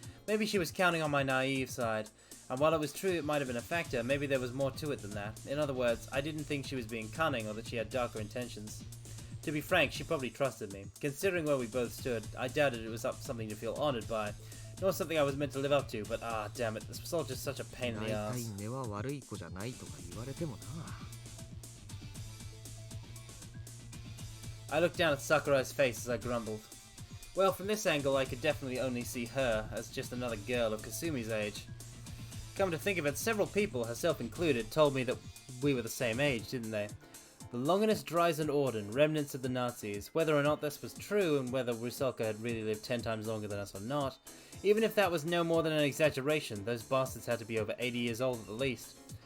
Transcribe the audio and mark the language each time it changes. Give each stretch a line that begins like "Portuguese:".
English: Maybe she was counting on my naive side. And while it was true it might have been a factor, maybe there was more to it than that. In other words, I didn't think she was being cunning or that she had darker intentions. To be frank, she probably trusted me. Considering where we both stood, I doubted it was something to feel honored by, nor something I was meant to live up to, but damn it, this was all just such a pain in the
Japanese: 大
English: ass.
Japanese: 体根は悪い子じゃないとか言われてもな。
English: I looked down at Sakurai's face as I grumbled. Well, from this angle, I could definitely only see her as just another girl of Kasumi's age. Come to think of it, several people, herself included, told me that we were the same age, didn't they? The Longinus Dreisen Orden, remnants of the Nazis. Whether or not this was true, and whether Rusalka had really lived 10 times longer than us or not, even if that was no more than an exaggeration, those bastards had to be over 80 years old at the least.